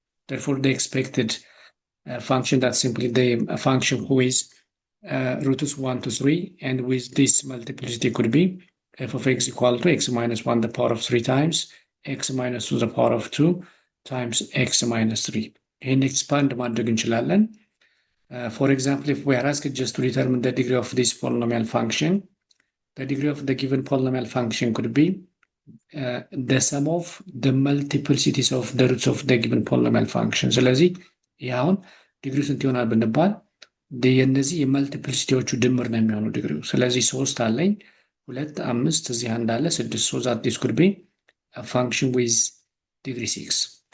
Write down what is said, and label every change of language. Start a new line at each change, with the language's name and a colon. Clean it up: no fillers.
English: Therefore, the expected function, that's simply the function who is roots 1 to 3, and with this multiplicity could be f of x equal to x minus 1 the power of 3 times x minus 2 the power of 2 times x minus 3.
Amharic: ይህን expand ማድረግ እንችላለን.
English: For example, if we are asked just to determine the degree of this polynomial function, the degree of the given polynomial function could be the sum of the multiplicities of the roots of the given polynomial function.
Amharic: ስለዚህ ይህ አሁን ዲግሪው ስንት ይሆናል ብንባል የእነዚህ የመልቲፕሊሲቲዎቹ ድምር ነው የሚሆነው ዲግሪው። ስለዚህ 3 አለኝ 2 5 እዚህ አንድ አለ 6
English: so that this could be a function with degree 6.